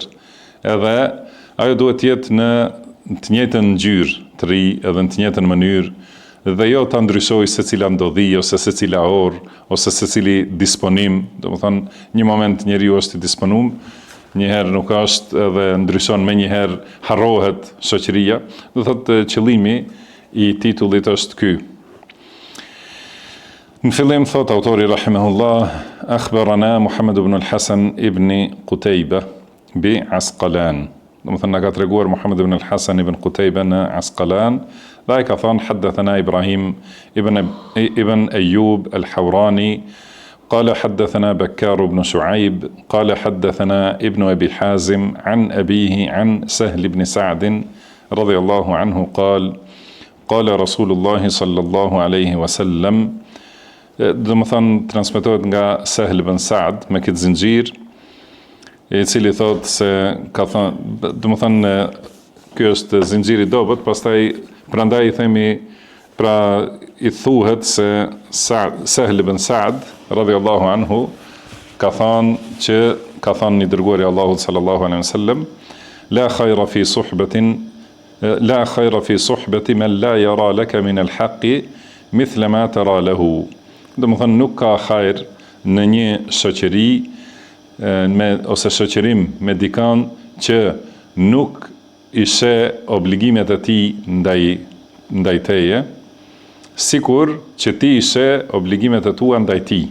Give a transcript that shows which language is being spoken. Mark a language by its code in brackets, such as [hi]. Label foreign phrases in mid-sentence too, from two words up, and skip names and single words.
[sq] Edhe ajo duhet të jetë në të njëjtën ngjyrë të ri, edhe në të njëjtën mënyrë, dhe jo ta ndryshojë secila ndodhi ose secila orë ose secili disponim. Domethënë, një moment njeriu është i disponuar, një herë nuk është, edhe ndryshon më një herë, harrohet shoqëria. Do thotë qëllimi i titullit është ky. Në fillim thot autori rahimahullah, [ar] أخبرنا محمد بن الحسن بن قتيبة بعسقلان. [sq] Domethënë na ka treguar Muhammad ibn al-Hasan ibn Qutayba në Asqalan, dhe ai ka thënë [ar] حدثنا إبراهيم بن أيوب الحوراني قال حدثنا بكار بن شعيب قال حدثنا ابن أبي حازم عن أبيه عن سهل بن سعد رضي الله عنه قال قال رسول الله صلى الله عليه وسلم. [sq] Do më thënë, transmetohet nga Sahl ibn Sa'd me këtë zinxhir, i cili thotë se ka thënë, do më thënë, ky është zinxhiri i dobët, pastaj prandaj i themi, pra i thuhet se Sahl ibn Sa'd [ar] رضي الله عنه [sq] ka thënë një dërguari i Allahut [ar] صلى الله عليه وسلم, لا خير في صحبة من لا يرى لك من الحق مثل ما ترى له. [sq] Do më thënë, nuk ka hajër në një shoqëri ose shoqërim me dikan që nuk i sheh obligimet e tij ndaj teje, sikur që ti i sheh obligimet e tua ndaj tij.